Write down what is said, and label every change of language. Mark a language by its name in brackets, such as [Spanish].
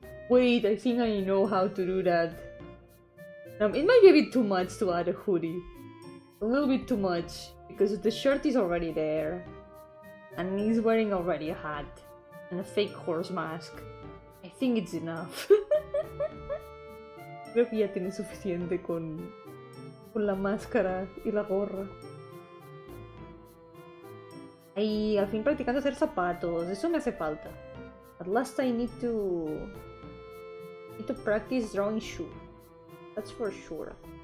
[English] Wait, I think I know how to do that. It might be a bit too much to add a hoodie. A little bit too much. Because the shirt is already there. And he's wearing already a hat. And a fake horse mask. I think it's enough. [Spanish] Creo que ya tiene suficiente con la máscara y la gorra. Y al fin practicando hacer zapatos, eso me hace falta. [English] At last I need to practice drawing shoe. That's for sure.